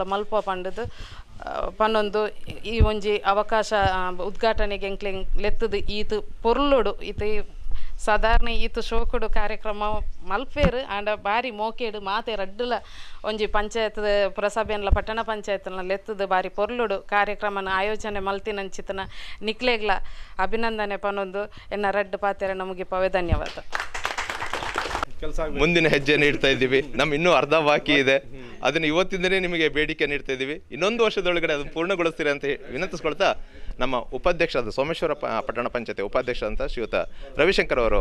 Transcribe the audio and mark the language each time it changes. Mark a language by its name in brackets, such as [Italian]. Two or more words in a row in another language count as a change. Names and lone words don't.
[Tulu] ಮಲ್ಪ ಪಂಡದು ಪನ್ನೊಂದು ಈ ಒಂಜಿ ಅವಕಾಶ ಉದ್ಘಾಟನೆಗೆ ಎಂಕ್ಲೆ ಲೆತ್ತದು ಈತು ಪೊರ್ಲುಡು ಈತು ಸಾಧಾರಣ ಈತು ಶೋಕುಡು ಕಾರ್ಯಕ್ರಮ ಮಲ್ಪೇರು ಆಂಡ ಬಾರಿ ಮೋಕೇಡು ಮಾತೆ ರಡ್ಡುಲ ಒಂಜಿ ಪಂಚಾಯತ್ ಪುರಸಭೆಯನ್ಲ ಪಟ್ಟಣ ಪಂಚಾಯತ್ನ ಲೆತ್ತದು ಬಾರಿ ಪೊರ್ಲುಡು ಕಾರ್ಯಕ್ರಮನ ಆಯೋಜನೆ ಮಲ್ತಿನಂಚಿತನ ನಿಕ್ಲೆಗ್ಲ ಅಭಿನಂದನೆ ಪನ್ನೊಂದು ಎನ್ನ ರಡ್ಡು ಪಾತೆರ ನಮಗೆ ಪವೆ ಧನ್ಯವಾದ. [Kannada] ಮುಂದಿನ ಹೆಜ್ಜೆ ನೀಡ್ತಾ ಇದ್ದೀವಿ. ನಮ್ಮ ಇನ್ನೂ ಅರ್ಧ ಬಾಕಿ ಇದೆ. ಅದನ್ನು ಇವತ್ತಿಂದಲೇ ನಿಮಗೆ ಬೇಡಿಕೆ ನೀಡ್ತಾ ಇದ್ದೀವಿ. ಇನ್ನೊಂದು ವರ್ಷದೊಳಗಡೆ ಅದನ್ನು ಪೂರ್ಣಗೊಳಿಸ್ತೀರಿ ಅಂತ ವಿನಂತಿಸ್ಕೊಳ್ತಾ ನಮ್ಮ ಉಪಾಧ್ಯಕ್ಷರಾದ ಸೋಮೇಶ್ವರ ಪಟ್ಟಣ ಪಂಚಾಯತಿ ಉಪಾಧ್ಯಕ್ಷ ಅಂತ ಶ್ರೀಯುತ ರವಿಶಂಕರ್ ಅವರು